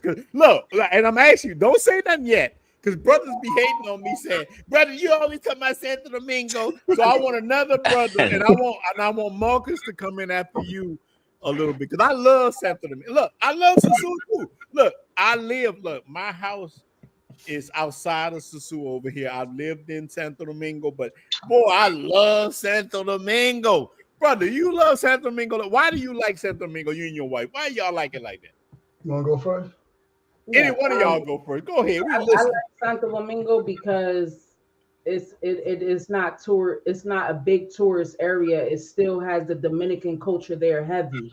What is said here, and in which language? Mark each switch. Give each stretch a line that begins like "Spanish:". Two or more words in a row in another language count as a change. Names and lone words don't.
English: Because look, and I'm asking you, don't say nothing yet. Because brothers be hating on me saying, brother, you always talk about Santo Domingo. So I want another brother, and I want Marcus to come in after you a little bit. Because I love Santo Domingo. Look, I love Sosua too. Look, my house is outside of Sosua over here. I've lived in Santo Domingo, but boy, I love Santo Domingo. Brother, you love Santo Domingo. Why do you like Santo Domingo, you and your wife? Why y'all like it like that? You want to go first? Any one of y'all go first. Go ahead. I like Santo Domingo because it is not it's not a big tourist area. It still has the Dominican culture there heavy.